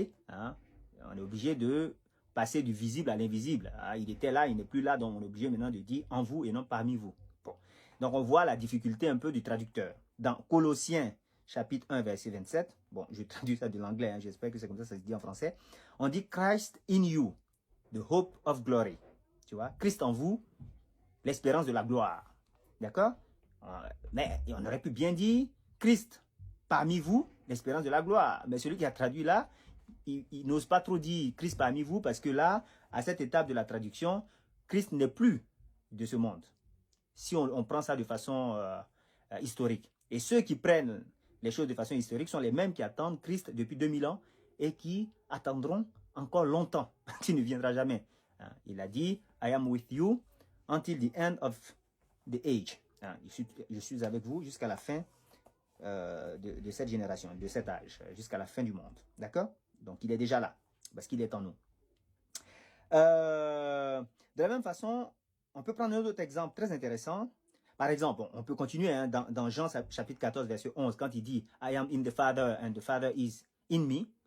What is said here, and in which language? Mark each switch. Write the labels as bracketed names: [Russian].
[French] On est obligé de passer du visible à l'invisible. Hein? Il était là, il n'est plus là, donc on est obligé maintenant de dire en vous et non parmi vous. Bon. Donc on voit la difficulté un peu du traducteur. Dans Colossiens, chapitre 1, verset 27. Bon, je traduis ça de l'anglais, hein, j'espère que c'est comme ça se dit en français. On dit [English] Christ in you, the hope of glory. [French] Tu vois, Christ en vous, l'espérance de la gloire. D'accord? Mais on aurait pu bien dire Christ parmi vous, l'espérance de la gloire. Mais celui qui a traduit là, il n'ose pas trop dire Christ parmi vous parce que là, à cette étape de la traduction, Christ n'est plus de ce monde. Si on prend ça de façon historique. Et ceux qui prennent les choses de façon historique sont les mêmes qui attendent Christ depuis 2000 ans et qui attendront encore longtemps. Il ne viendra jamais. Il a dit, [English] I am with you until the end of the age. [French] Je suis avec vous jusqu'à la fin de cette génération, de cet âge, jusqu'à la fin du monde. D'accord? Donc, il est déjà là, parce qu'il est en nous. De la même façon, on peut prendre un autre exemple très intéressant. Par exemple, on peut continuer hein, dans Jean chapitre 14, verset 11, quand il dit « [English] I am in the Father and the Father is in me ».